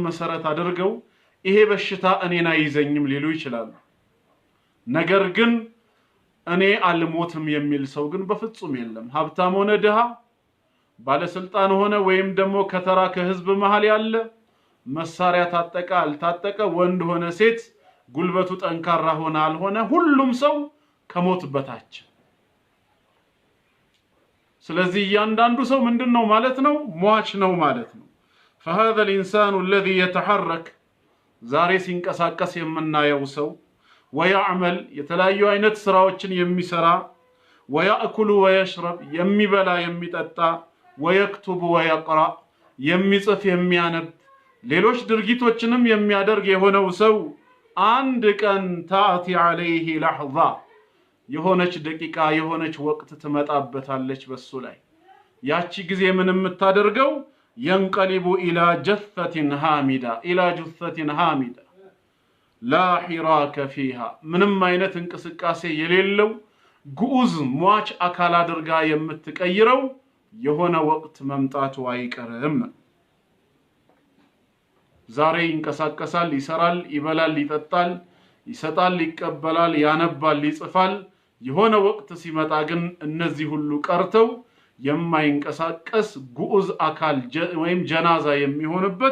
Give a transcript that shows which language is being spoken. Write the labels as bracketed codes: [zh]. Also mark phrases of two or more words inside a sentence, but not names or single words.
[am] መሰረት አድርገው ይሄ በሽታ እኔን አይዘኝም ሊሉ ይችላሉ። ነገር ግን እኔ አልሞትም የሚል ሰው ግን በፍጹም የለም። ሀብታም ሆነ ድሃ፣ ባለስልጣን ሆነ ወይም ደግሞ ከተራ ከህዝብ መሃል ያለ፣ መሳሪያ ታጠቀ አልታጠቀ፣ ወንድ ሆነ ሴት፣ ጉልበቱ ጠንካራ ሆነ አልሆነ፣ ሁሉም ሰው ከሞት በታች። ስለዚህ እያንዳንዱ ሰው ምንድነው ማለት ነው? ሟች ነው ማለት ነው። [ar] فهذا الانسان الذي يتحرك [am] ዛሬ ሲንቀሳቀስ የምናየው ሰው ወያዕመል የተለያዩ አይነት ስራዎችን የሚሰራ [ar] ويأكل ويشرب [am] የሚበላ የሚጠጣ [ar] ويكتب ويقرأ [am] የሚጽፍ የሚያነብ ሌሎች ድርጊቶችንም የሚያደርግ የሆነው ሰው አንድ ቀን [ar] تأتي عليه لحظة [am] የሆነች ደቂቃ የሆነች ወቅት ትመጣበታለች በሱ ላይ። ያቺ ጊዜ ምን የምታደርገው? [ar] ينقلب إلى جثة هامدة لا حراك فيها [am] ምንም አይነት እንቅስቃሴ የሌለው ጉዑዝ ሟች አካል አድርጋ የምትቀይረው የሆነ ወቅት መምጣቱ አይቀርም። ዛሬ ይንቀሳቀሳል፣ ይሰራል፣ ይበላል፣ ይጠጣል፣ ይሰጣል፣ ይቀበላል፣ ያነባል፣ ይጽፋል። የሆነ ወቅት ሲመጣ ግን እነዚህ ሁሉ ቀርተው የማይንቀሳቀስ ጉዑዝ አካል ወይም ጀናዛ የሚሆንበት